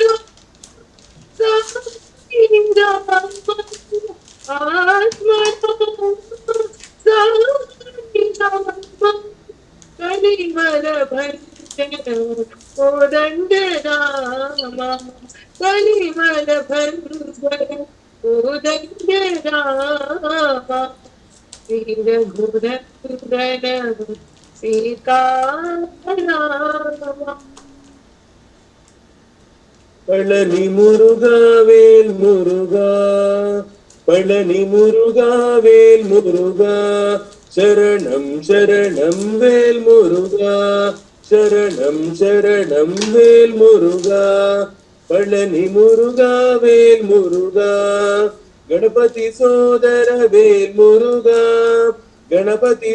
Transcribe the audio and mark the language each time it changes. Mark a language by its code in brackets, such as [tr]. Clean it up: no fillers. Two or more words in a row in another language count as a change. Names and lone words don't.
[hi] कलिमल भंजन उदंड रामा कलिमल भंजन उदंड रामा श्री रघुनंदन सीतारामा [ta] பழனி முருகா வேல் முருகா பழனி முருகா வேல் முருகா சரணம் சரணம் வேல் முருகா சரணம் சரணம் வேல் முருகா பழனி முருகா வேல் முருகா கணபதி சோதர வேல் முருகா கணபதி